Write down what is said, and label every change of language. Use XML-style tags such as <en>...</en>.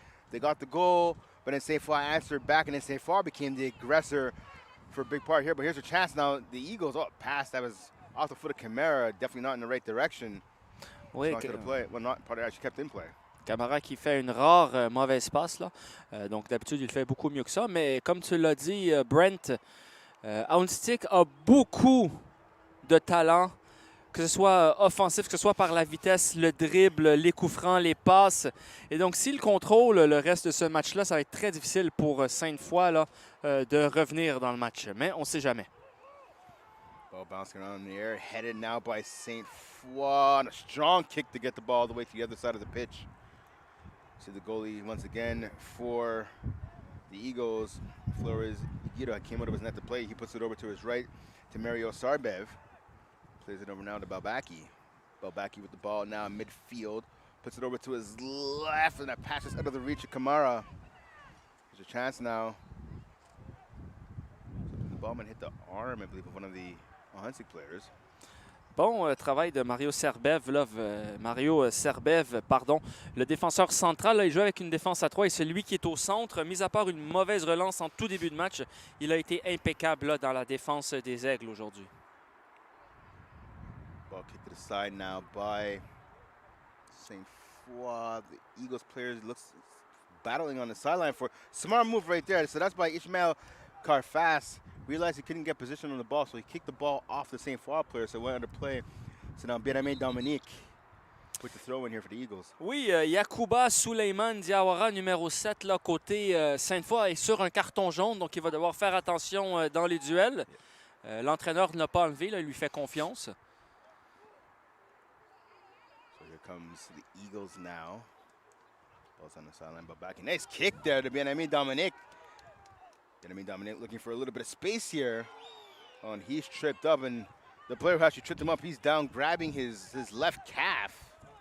<en>They got the goal, but then Sainte Foy answered back, and then Sainte Foy became the aggressor for a big part here. But here's a chance now. The Eagles, pass that was off the foot of Camara, definitely not in the right direction.</en> <fr>Oui,</fr> <en>play. Well, not probably actually kept in play.</en> <fr>Camara qui fait une rare mauvaise passe. Là. Donc d'habitude, il fait beaucoup mieux que ça. Mais comme tu l'as dit, Brent, Ahuntsic a beaucoup de talent, que ce soit offensif, que ce soit par la vitesse, le dribble, les coups francs, les passes. Et donc, s'il contrôle le reste de ce match-là, ça va être très difficile pour Sainte Foy là, de revenir dans le match. Mais on ne sait jamais.</fr> <en>Ball bouncing around in the air, headed now by Sainte Foy. And a strong kick to get the ball all the way to the other side of the pitch. See the goalie once again for the Eagles. Flores Iguira came out of his net to play. He puts it over to his right to Mario Sarbev. Plays it over now to Balbaki. Balbaki with the ball now in midfield. Puts it over to his left, and that passes out of the reach of Kamara. There's a chance now. The ballman hit the arm, I believe, of one of the Ahuntsic players.</en> <fr>Bon travail de Mario Serbev. Là, le défenseur central, là, il joue avec une défense à 3 et celui qui est au centre, mis à part une mauvaise relance en tout début de match, il a été impeccable là, dans la défense des Aigles aujourd'hui.</fr> <en>Ball kicked to the side now by Sainte Foy. The Eagles players looks battling on the sideline for smart move right there. So that's by Ishmael Carfas. Realized he couldn't get position on the ball, so he kicked the ball off the Sainte Foy player, so it went under play. So now Benjamin Dominique put the throw in here for the Eagles.</en> <fr>Oui, Yacouba Souleymane Diawara, numéro 7, là, côté Sainte Foy, est sur un carton jaune, donc il va devoir faire attention dans les duels. L'entraîneur ne l'a pas enlevé, là, il lui fait confiance.</fr> <en>So here comes the Eagles now. Ball's on the sideline, but back. Nice kick there to Benjamin Dominique. Benjamin Dominique looking for a little bit of space here. Oh, and he's tripped up, and the player who actually tripped him up, he's down grabbing his left calf.</en>